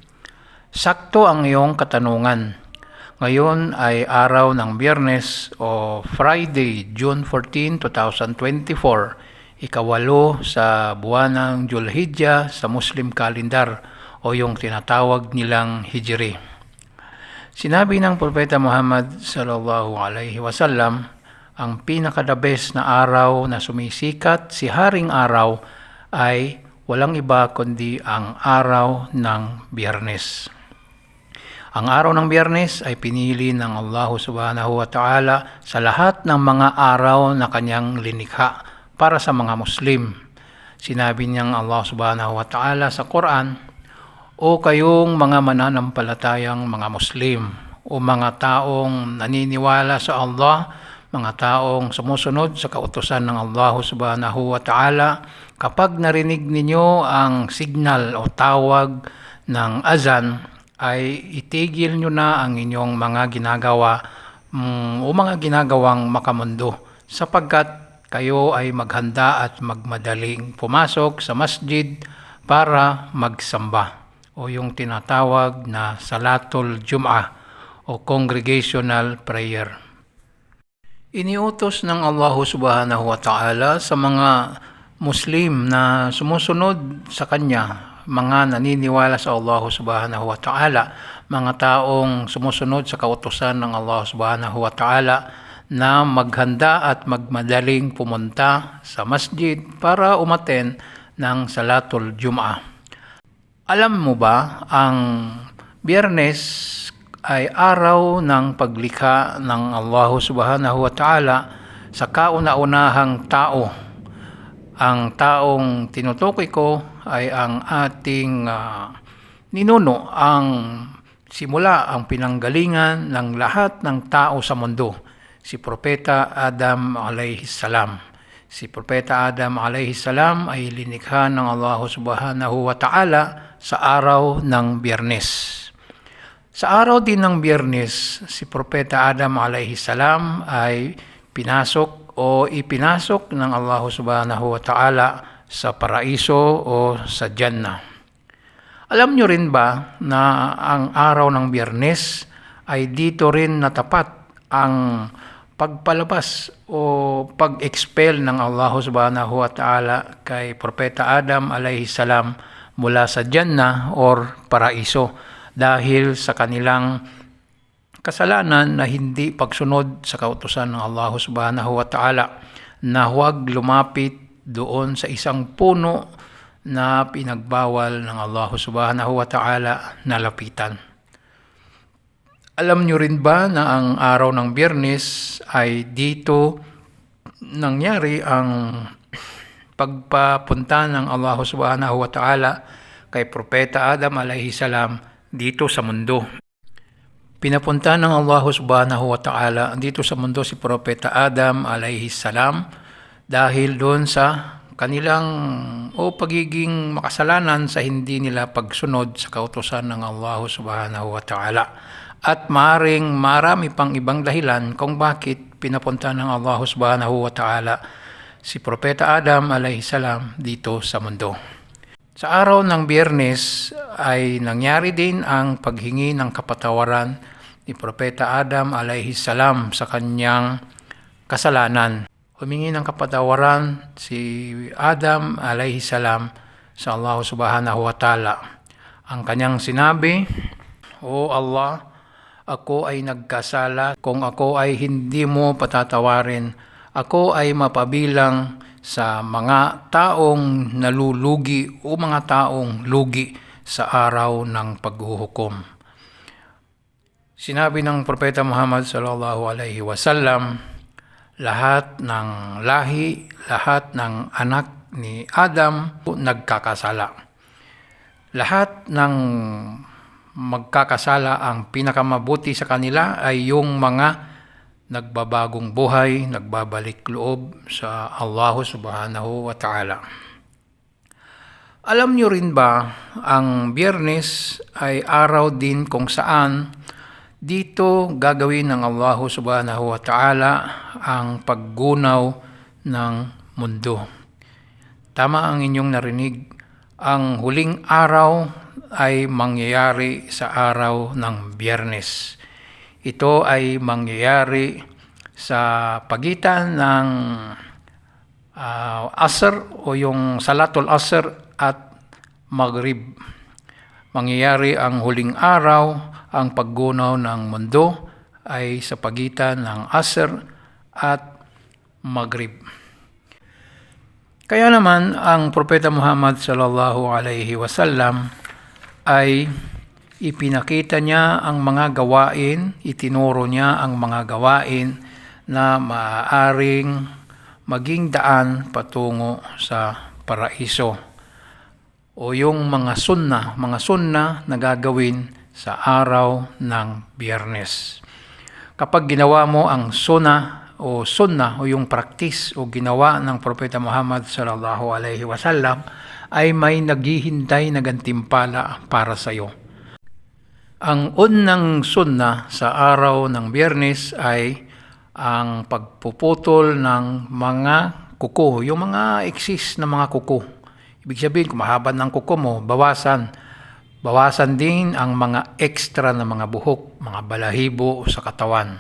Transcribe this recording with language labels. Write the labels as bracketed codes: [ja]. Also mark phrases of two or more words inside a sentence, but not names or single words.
[tl] Sakto ang iyong katanungan. Ngayon ay araw ng Biyernes o Friday, June 14, 2024, ikawalo sa buwan ng Julhijjah sa [en] Muslim calendar [tl] o yung tinatawag nilang Hijri. Sinabi ng Propeta Muhammad [ar] صلى الله عليه وسلم, [tl] ang pinaka- [en] the best [tl] na araw na sumisikat si Haring Araw ay walang iba kundi ang araw ng Biyernes. Ang araw ng Biyernes ay pinili ng Allah [ar] سبحانه وتعالى [tl] sa lahat ng mga araw na kanyang linikha para sa mga Muslim. Sinabi niyang Allah [ar] سبحانه وتعالى [tl] sa Quran, o kayong mga mananampalatayang mga Muslim, o mga taong naniniwala sa Allah, mga taong sumusunod sa kautusan ng Allah [ar] سبحانه وتعالى, [tl] kapag narinig ninyo ang signal o tawag ng azan, ay itigil nyo na ang inyong mga ginagawa o mga ginagawang makamundo, sapagkat kayo ay maghanda at magmadaling pumasok sa masjid para magsamba, o yung tinatawag na [ar] صلاة الجمعة [tl] o [en] Congregational Prayer. [tl] Iniutos ng Allah [ar] سبحانه وتعالى [tl] sa mga Muslim na sumusunod sa Kanya, mga naniniwala sa Allah [ar] سبحانه وتعالى, [tl] mga taong sumusunod sa kautusan ng Allah [ar] سبحانه وتعالى, [tl] na maghanda at magmadaling pumunta sa masjid para umaten ng [ar] صلاة الجمعة. [tl] Alam mo ba, ang Biyernes ay araw ng paglikha ng Allah [ar] سبحانه وتعالى [tl] sa kauna-unahang tao. Ang taong tinutukoy ko ay ang ating ninuno, ang simula, ang pinanggalingan ng lahat ng tao sa mundo, si Propeta Adam [ar] عليه السلام. [tl] Si Propeta Adam [ar] عليه السلام [tl] ay linikha ng Allah [ar] سبحانه وتعالى [tl] sa araw ng Biyernes. Sa araw din ng Biyernes, si Propeta Adam [ar] عليه السلام [tl] ay pinasok o ipinasok ng Allah [ar] سبحانه وتعالى [tl] sa paraiso o sa Jannah. Alam nyo rin ba na ang araw ng Biyernes ay dito rin natapat ang pagpalabas o pag-expel ng Allah [ar] سبحانه وتعالى [tl] kay Propeta Adam [ar] عليه السلام [tl] mula sa Jannah or paraiso dahil sa kanilang kasalanan na hindi pagsunod sa kautusan ng Allah [ar] سبحانه وتعالى [tl] na huwag lumapit doon sa isang puno na pinagbawal ng Allah [ar] سبحانه وتعالى [tl] na lapitan. Alam nyo rin ba na ang araw ng Biyernes ay dito nangyari ang pagpapunta ng Allah [ar] سبحانه وتعالى [tl] kay Propeta Adam [ar] عليه السلام [tl] dito sa mundo. Pinapunta ng Allah [ar] سبحانه وتعالى [tl] dito sa mundo si Propeta Adam [ar] عليه السلام [tl] dahil doon sa kanilang pagiging makasalanan sa hindi nila pagsunod sa kautusan ng Allah [ar] سبحانه وتعالى. [tl] At maaaring marami pang ibang dahilan kung bakit pinapunta ng Allah [ar] سبحانه وتعالى [tl] si Propeta Adam [ar] عليه السلام [tl] dito sa mundo. Sa araw ng Biyernes ay nangyari din ang paghingi ng kapatawaran ni Propeta Adam [ar] عليه السلام [tl] sa kanyang kasalanan. Humingi ng kapatawaran si Adam [ar] عليه السلام [tl] sa Allah [ar] سبحانه وتعالى. [tl] Ang kanyang sinabi, O Allah, ako ay nagkasala. Kung ako ay hindi mo patatawarin, ako ay mapabilang sa mga taong nalulugi o mga taong lugi sa araw ng paghuhukom. Sinabi ng Propeta Muhammad [ar] صلى الله عليه وسلم, [tl] lahat ng lahi, lahat ng anak ni Adam nagkakasala. Lahat ng magkakasala, ang pinakamabuti sa kanila ay yung mga nagbabagong buhay, nagbabalik loob sa Allah [ar] سبحانه وتعالى. [tl] Alam nyo rin ba, ang Biyernes ay araw din kung saan Dito gagawin ng Allah [ar] سبحانه وتعالى [tl] ang paggunaw ng mundo. Tama ang inyong narinig, ang huling araw ay mangyayari sa araw ng Biyernes. Ito ay mangyayari sa pagitan ng Asr o yung [ar] صلاة العصر [tl] at Maghrib. Mangyayari ang huling araw, ang paggunaw ng mundo ay sa pagitan ng Asr at Maghrib. Kaya naman ang Propeta Muhammad [ar] صلى الله عليه وسلم [tl] ay ipinakita niya ang mga gawain, itinuro niya ang mga gawain na maaaring maging daan patungo sa paraiso, o yung mga sunna na gagawin sa araw ng Biyernes. Kapag ginawa mo ang sunna o yung practice o ginawa ng Propeta Muhammad [ar] صلى الله عليه وسلم, [tl] ay may naghihintay na gantimpala para sa iyo. Ang unang sunna sa araw ng Biyernes ay ang pagpuputol ng mga kuko, yung mga eksis na mga kuko. Ibig sabihin, kung mahaba ng kuko mo, bawasan. Bawasan din ang mga extra na mga buhok, mga balahibo sa katawan.